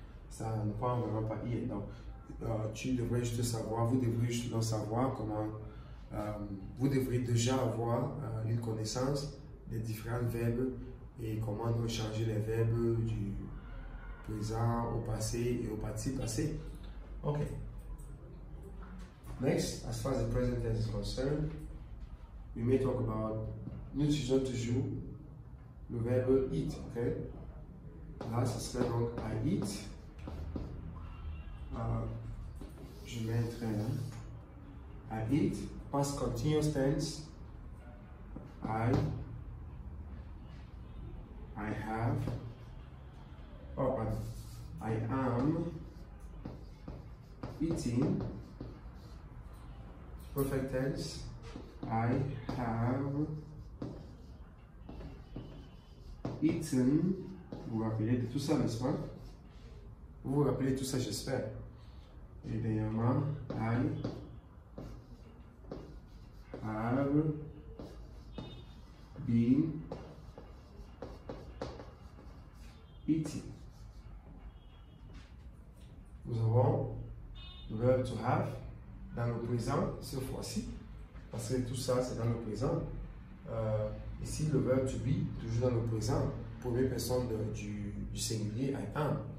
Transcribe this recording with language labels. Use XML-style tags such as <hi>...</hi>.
<fr>Ça ne prend vraiment pas in. Donc tu devrais juste savoir, vous devrez juste savoir comment, vous devrez déjà avoir une connaissance des différents verbes et comment nous changer les verbes du présent au passé et au participe passé.</fr> <en>Okay. Next, as far as the present tense is concerned, we may talk about,</en> <fr>nous utilisons toujours le verbe</fr> <en>eat, ok?</en> <fr>Là, ce serait donc</fr> <en>I eat.</en> <fr>Je mets un trait là.</fr> <en>I eat, past continuous tense. I have, oh, I am eating. Perfect tense. I have eaten.</en> <fr>Vous vous rappelez de tout ça, n'est-ce pas? Vous vous rappelez de tout ça, j'espère. Et dernièrement,</fr> <en>I have been eating.</en> <fr>Nous avons le verbe to have dans le présent cette fois-ci, parce que tout ça c'est dans le présent. Ici le verbe to be, toujours dans le présent, première personne du singulier,</fr> <en>I am.</en>